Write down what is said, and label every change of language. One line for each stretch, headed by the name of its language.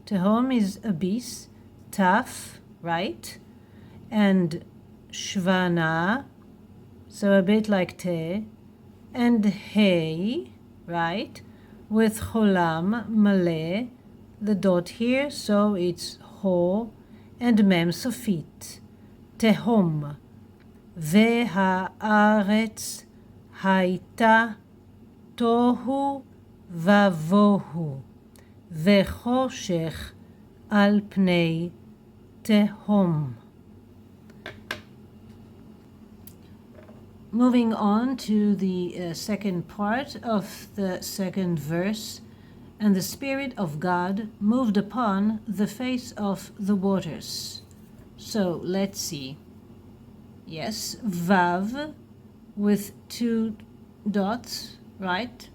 English: Tehom is abyss, taf, right, and shvana, so a bit like te, and hey, right, with cholam, maleh, the dot here, so it's ho, and mem sofit, tehom.
Hebrew: והארץ הייתה תוהו ובוהו, וחושך על פני תהום.
English: Moving on to the second part of the second verse. And the Spirit of God moved upon the face of the waters. So let's see. Yes, vav with two dots, right?